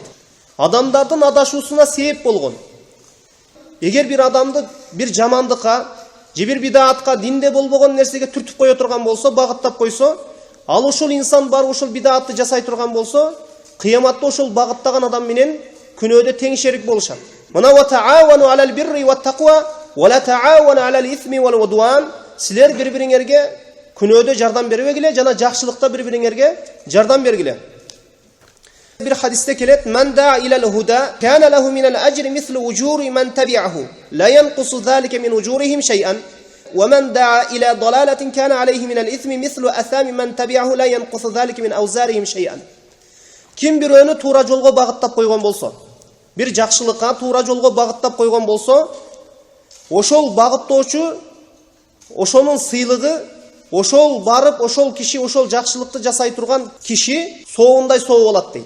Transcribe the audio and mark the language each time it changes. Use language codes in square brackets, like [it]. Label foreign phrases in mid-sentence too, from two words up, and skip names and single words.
[ky] Адамдардын адашуусуна себеп болгон. Эгер бир адамды бир жамандыкка, же бир бидатка, динде болбогон нерсеге түртүп кое турган болсо, багыттап койсо, ал ошол инсан бар ошол бидатты жасай турган болсо, кыяматта ошол багыттаган адам менен күнөөдө тең шерик болушат. [ar] Мына وتعاونوا على البر والتقوى ولا تعاونوا على الإثم والعدوان. [ky] Силер бири-бириңерге күнөөдө жардам бербегиле, жана жакшылыкта бири-бириңерге жардам бергиле. Бир хадисте келет: [ar] "من دعا إلى الهدى كان له من الأجر مثل أجور من تبعه لا ينقص ذلك من أجورهم شيئا ومن دعا إلى ضلالة كان عليه من الإثم مثل آثام من تبعه لا ينقص ذلك من أوزارهم شيئا." [ky] Kim biröөнү туура жолго багыттап койгон болсо, бир жакшылыкка туура жолго багыттап койгон болсо, ошол багыттоочу, ошонун сыйлыгы, ошол барып, ошол киши, ошол жакшылыкты жасай турган киши соогундай соо болот дейт.